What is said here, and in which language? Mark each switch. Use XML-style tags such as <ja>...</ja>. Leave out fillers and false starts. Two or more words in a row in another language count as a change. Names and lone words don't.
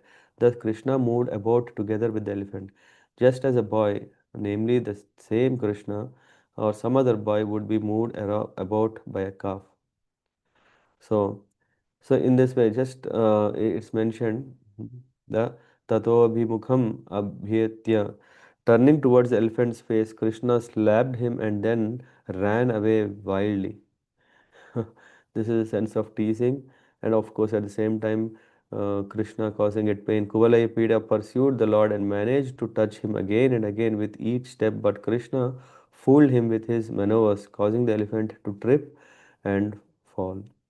<en>Thus, Krishna moved about together with the elephant, just as a boy, namely the same Krishna, or some other boy, would be moved about by a calf. So, so in this way, just it's mentioned the</en> <sa>tato abhimukham abhyetya.</sa> <en>Turning towards the elephant's face, Krishna slapped him and then ran away wildly. This is a sense of teasing, and of course, at the same time, Krishna causing it pain. Kuvalayapida pursued the Lord and managed to touch him again and again with each step, but Krishna fooled him with his maneuvers, causing the elephant to trip and fall.</en>